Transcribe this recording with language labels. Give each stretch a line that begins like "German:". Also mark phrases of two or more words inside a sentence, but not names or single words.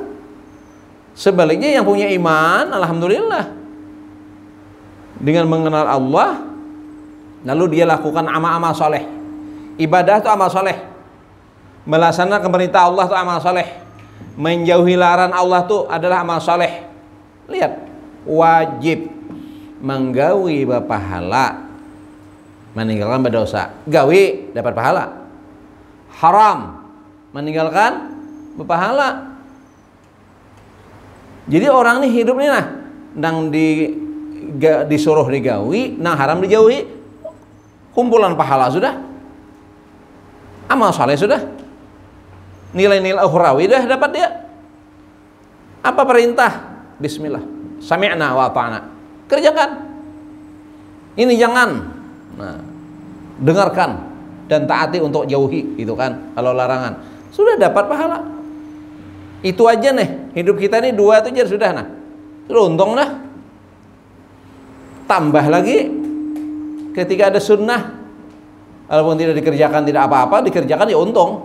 Indonesian: Sebaliknya yang punya iman, alhamdulillah, dengan mengenal Allah, lalu dia lakukan amal-amal soleh. Ibadah itu amal soleh, melaksanakan perintah Allah itu amal soleh, menjauhi larangan Allah itu adalah amal soleh. Lihat,
Banjar: wajib menggawi pahala, meninggalkan berdosa. Gawi dapat pahala. Haram meninggalkan berpahala. Jadi orang ini hidup nih, nah nang disuruh digawi, nang haram dijauhi, kumpulan pahala sudah, amal saleh sudah, nilai-nilai ukhrawi dah dapat dia. Apa perintah?
Arabic: بسم الله سمعنا وأطعنا,
Indonesian: kerjakan. Ini jangan, nah, dengarkan dan taati untuk jauhi, itu kan. Kalau larangan sudah dapat pahala. Itu aja nih, hidup kita nih dua itu aja sudah, nah sudah untung dah. Tambah lagi ketika ada sunnah, walaupun tidak dikerjakan tidak apa-apa, dikerjakan ya untung.